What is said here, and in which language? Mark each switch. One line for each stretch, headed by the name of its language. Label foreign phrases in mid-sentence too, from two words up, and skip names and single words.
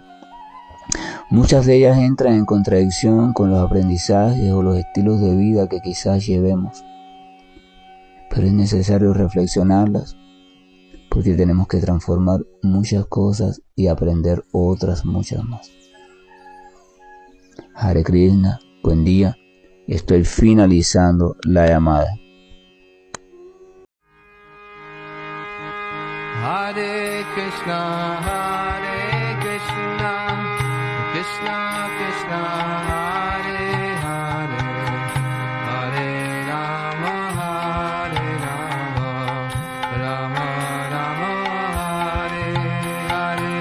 Spanish: Muchas de ellas entran en contradicción con los aprendizajes o los estilos de vida que quizás llevemos, pero es necesario reflexionarlas porque tenemos que transformar muchas cosas y aprender otras muchas más.
Sanskrit: Hare Krishna,
Spanish: buen día, estoy finalizando la llamada.
Sanskrit: Hare Krishna, Krishna Krishna, Hare Hare, Hare Rama, Rama Rama, Hare Hare.